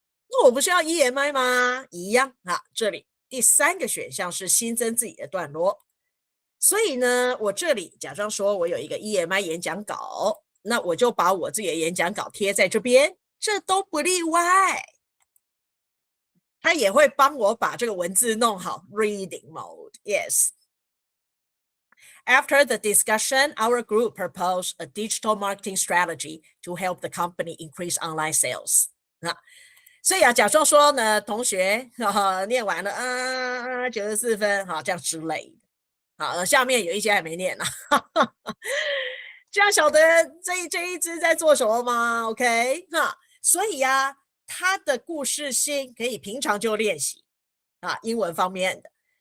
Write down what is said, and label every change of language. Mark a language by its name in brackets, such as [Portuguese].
[Chinese] 那我不是要 EMI 吗？一样啊。这里第3个选项是新增自己的段落，所以呢，我这里假装说我有一个 EMI 演讲稿，那我就把我自己的演讲稿贴在这边，这都不例外。他也会帮我把这个文字弄好 ，reading mode yes。 [English] After the discussion, our group proposed a digital marketing strategy to help the company increase online sales. [Chinese] 所以啊，假装说呢，同学念完了94分，这样之类的。好，下面有一些还没念呢，这样晓得这一支在做什么吗 ？OK， 所以啊，他的故事性可以平常就练习英文方面的。